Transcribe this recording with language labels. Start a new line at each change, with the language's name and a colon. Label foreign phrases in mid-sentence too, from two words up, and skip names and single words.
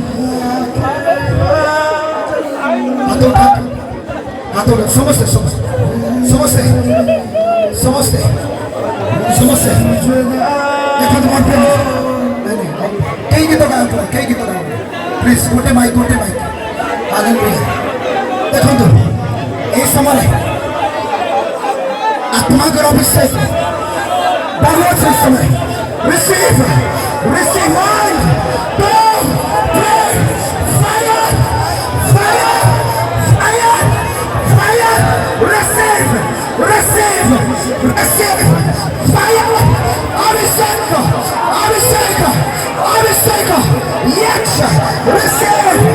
Odia: ସମସ୍ତେ ସମସ୍ତେ ସମସ୍ତେ ସମସ୍ତେ ସମସ୍ତେ ଦେଖନ୍ତୁ ମୋର ପ୍ରେମ କେହି ଗୀତ ଗାଆନ୍ତୁ କେହି ଗୀତ ଗାଆନ୍ତୁ ପ୍ଲିଜ୍ ଗୋଟେ ମାଇକ୍ ହାଲେଲୁୟା ଦେଖନ୍ତୁ এই ସମୟରେ ଆତ୍ମାଙ୍କର ଅଭିଷେକ ବହୁତ ସେ ସମୟ
English: receive one two three fire receive fire abhishek yes receive